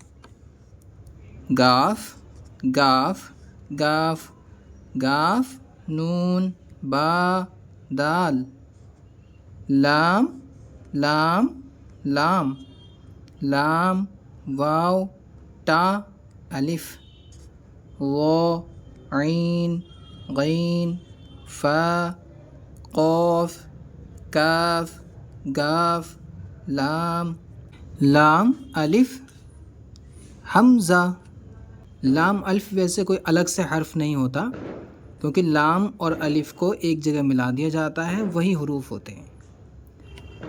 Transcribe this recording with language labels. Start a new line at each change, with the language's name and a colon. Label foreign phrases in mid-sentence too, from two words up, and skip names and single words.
Urdu: گاف گاف گاف گاف نون با دال، لام لام لام لام واو تا الف، وا عین غین فا قاف کاف گاف لام، لام الف حمزہ، لام الف ویسے کوئی الگ سے حرف نہیں ہوتا، کیونکہ لام اور الف کو ایک جگہ ملا دیا جاتا ہے، وہی حروف ہوتے ہیں۔